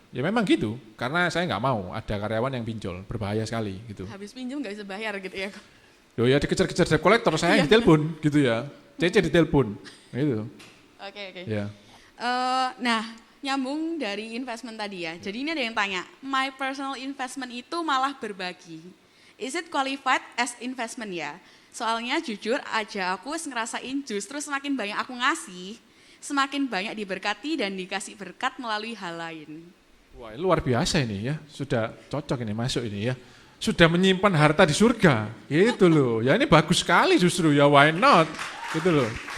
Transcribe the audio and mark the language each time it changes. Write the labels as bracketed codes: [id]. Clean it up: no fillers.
[id] Ya memang gitu, karena saya nggak mau ada karyawan yang pinjol, berbahaya sekali gitu. Habis pinjam nggak bisa bayar gitu ya. Loh ya dikejar-kejar debt collector, saya ditelepon gitu ya. Cece ditelepon, gitu. Oke. Ya. Nah, nyambung dari investment tadi ya. Jadi ini ada yang tanya, [en] my personal investment [id] itu malah berbagi. [en] Is it qualified as investment ya? [id] Soalnya jujur aja aku ngerasain justru semakin banyak aku ngasih, semakin banyak diberkati dan dikasih berkat melalui hal lain. Wah luar biasa ini ya, sudah cocok ini masuk ini ya. Sudah menyimpan harta di surga, gitu loh. Ya ini bagus sekali justru ya, [en] why not, [id] gitu loh.